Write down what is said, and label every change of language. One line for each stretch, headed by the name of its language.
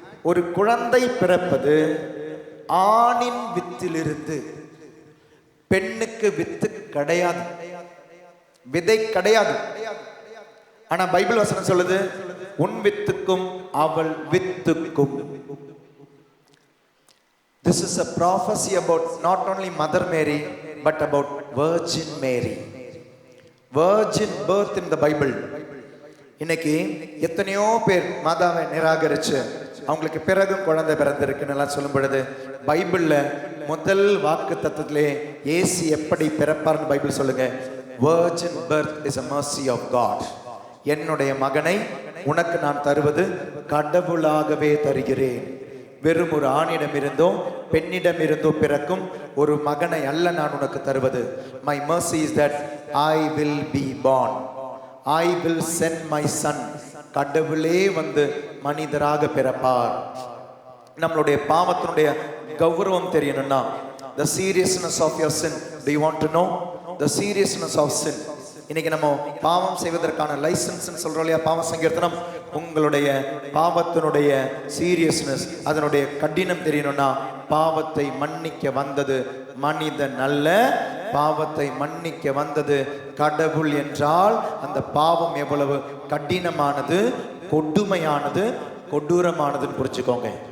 Tamil: ஒரு குழந்தை பிறப்பது ஆணின் வித்திலிருந்து. பெண்ணுக்கு வித்து கிடையாது, விதை கிடையாது. ஆனா பைபிள் வசனம் சொல்லுது, உன் வித்துக்கும் அவள் வித்துக்கும்.
English: This is a prophecy about not only Mother Mary but about Virgin Mary. Virgin birth in the Bible.
Tamil: இன்னைக்கு எத்தனையோ பேர் மாதாவை நிராகரிச்சு அவங்களுக்கு பிறகும் குழந்தை பிறந்திருக்குன்னு எல்லாம் சொல்லும் பொழுது, பைபிள்ல முதல் வாக்கு தத்துவத்திலே இயேசு எப்படி பிறப்பார்னு பைபிள் சொல்லுங்க.
English: Virgin birth is a mercy of God.
Tamil: என்னுடைய மகனை உனக்கு நான் தருவது கடவுளாகவே தருகிறேன். வெறும் ஒரு ஆணிடம் இருந்தோ பெண்ணிடம் இருந்தோ பிறக்கும் ஒரு மகனை அல்ல நான் உனக்கு தருவது.
English: My mercy is that I will be born. I will send my son.
Tamil: கடவுளே வந்து மனிதராக பிறப்பார். நம்மளுடைய பாவத்தினுடைய கௌரவம் தெரியணும்னா,
English: the seriousness of your sin. Do you want to know the seriousness of sin?
Tamil: இன்னைக்கு நம்ம பாவம் செய்வதற்கான லைசன்ஸ் சொல்றோம் இல்லையா, பாவ சங்கீர்த்தனம். உங்களுடைய பாவத்தினுடைய சீரியஸ்னஸ், அதனுடைய கடினம் தெரியணும்னா, பாவத்தை மன்னிக்க வந்தது மனிதன் அல்ல, பாவத்தை மன்னிக்க வந்தது கடவுள் என்றால் அந்த பாவம் எவ்வளவு கடினமானது, கொடுமையானது, கொடூரமானதுன்னு புரிச்சுக்கோங்க.